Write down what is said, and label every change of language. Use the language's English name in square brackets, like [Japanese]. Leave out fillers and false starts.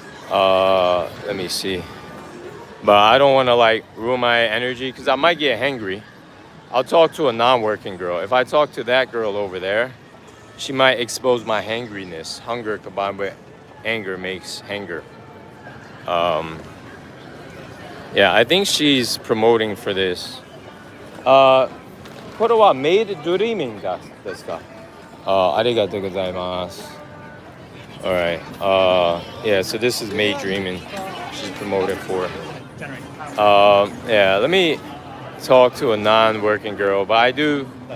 [English] Let me see. But I don't want to like ruin my energy because I might get hangry. I'll talk to a non-working girl. If I talk to that girl over there, she might expose my hangriness. Hunger combined with anger makes hanger. Yeah, I think she's promoting for this. [Japanese] これはメイドドリーミングですか？ありがとうございます。 [English] Alright. Yeah, so this is May Dreaming. She's promoted for. Yeah, let me talk to a non-working girl, but I do.